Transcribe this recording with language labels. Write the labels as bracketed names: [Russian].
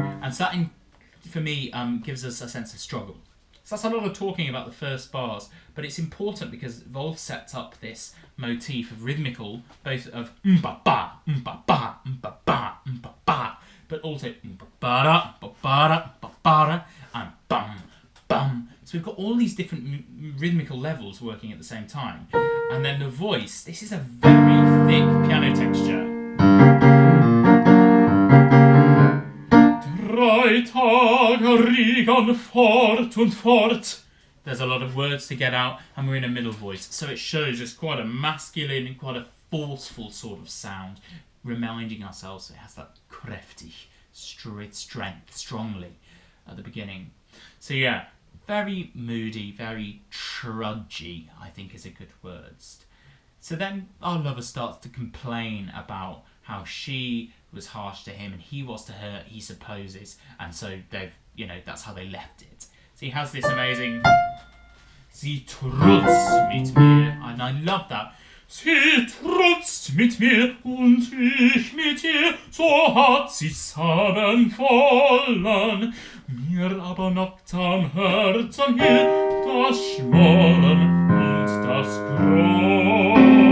[English] So that, for me, gives us a sense of struggle. So that's a lot of talking about the first bars, but it's important because Wolf sets up this motif of rhythmical, both of ba-ba, ba-ba, ba-ba, ba-ba, but also ba-ba-da, ba-ba-da, ba-ba-da, and bum, bum. So we've got all these different rhythmical levels working at the same time. And then the voice, this is a very thick piano texture. [German] 3 Tage Regen fort und fort. [English] There's a lot of words to get out, and we're in a middle voice, so it shows us quite a masculine and quite a forceful sort of sound, reminding ourselves it has that kräftig, strength, strongly at the beginning. So yeah, very moody, very trudgy, I think is a good word. So then our lover starts to complain about how she was harsh to him and he was to her, he supposes, and so they've, that's how they left it. So he has this amazing [German] Sie trutzt mit mir, [English] and I love that. [German] Sie trutzt mit mir und ich mit ihr, so hat sie's haben wollen. Mir aber knockt am Herzen hier das Schmollen und das Grollen.